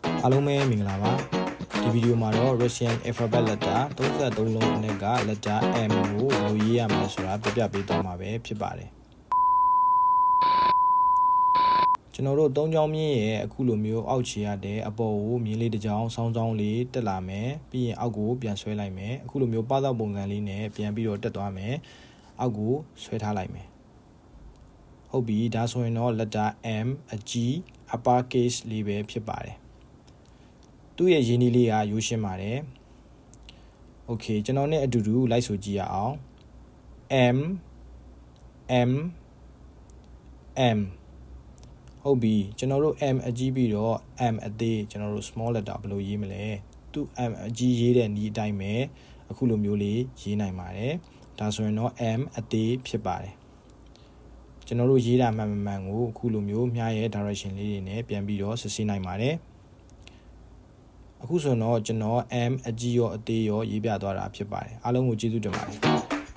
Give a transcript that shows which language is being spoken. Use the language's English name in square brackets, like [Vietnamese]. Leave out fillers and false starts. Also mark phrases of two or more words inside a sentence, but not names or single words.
[Burmese] အားလုံးပဲမင်္ဂလာပါဒီဗီဒီယိုမှာတော့ [English] Russian alphabet letter [Burmese] 33 လုံးအနက်က letter M ကိုဘယ်လိုရေးရမလဲဆိုတာပြပြပေးသွားမှာပဲဖြစ်ပါတယ် ကျွန်တော်တို့၃ချောင်းမြင့်ရဲ့အခုလိုမျိုးအောက်ခြေရတဲ့အပေါ်ကိုမြင်းလေးတစ်ချောင်းဆောင်းဆောင်း လေးတက်လာမယ်ပြီးရင်အောက်ကိုပြန်ဆွဲလိုက်မယ်အခုလိုမျိုးပသောက်ပုံစံလေးနဲ့ပြန်ပြီးတော့တက်သွားမယ်အောက်ကိုဆွဲထားလိုက်မယ်ဟုတ်ပြီဒါဆိုရင်တော့ [English] letter M [Burmese] အကြီး [English] upper case [Burmese] လေးပဲဖြစ်ပါတယ်သူ့ရဲ့ရင်းနှီးလေးကရိုးရှင်းပါတယ်โอเคကျွန်တော်နဲ့အတူတူလိုက်ဆိုကြည့်ရအောင် M M M ဟုတ်ပြီကျွန်တော်တို့ M အကြီးပြီးတော့ M အသေးကျွန်တော်တို့ [English] small letter [Burmese] ဘယ်လိုရေးမလဲသူ M အကြီးရေးတဲ့နည်းအတိုင်းပဲအခုလိုမျိုးလေးရေးနိုင်ပါတယ်ဒါဆိုရင်တော့ M အသေးဖြစ်ပါတယ်ကျွန်တော်တို့ရေးတာမှန်မှန်ကိုအခုလိုမျိုးမြားရဲ့ direction လေးတွေနဲ့ပြန်ပြီးတော့စစ်ဆေးနိုင်ပါတယ်အခုဆိုတော့ကျွန်တော် M အကြီးရောအသေးရောရေးပြသွားတာဖြစ်ပါတယ်အားလုံးကိုကျေးဇူးတင်ပါတယ်